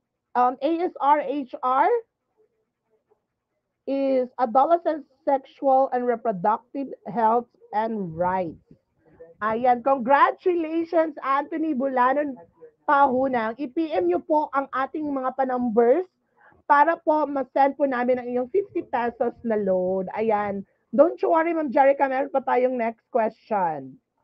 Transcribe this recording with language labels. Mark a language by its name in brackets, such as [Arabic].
[English] Ang ASRHR is Adolescent Sexual and Reproductive Health and Rights. [Filipino] Ayan, congratulations Anthony Bulanan Pahunang. I-PM nyo po ang ating mga pa-numbers para po ma-send po namin ang iyong 50 pesos na load. Ayan. [English] Don't you worry, Ma'am Jerica, meron pa tayong next question.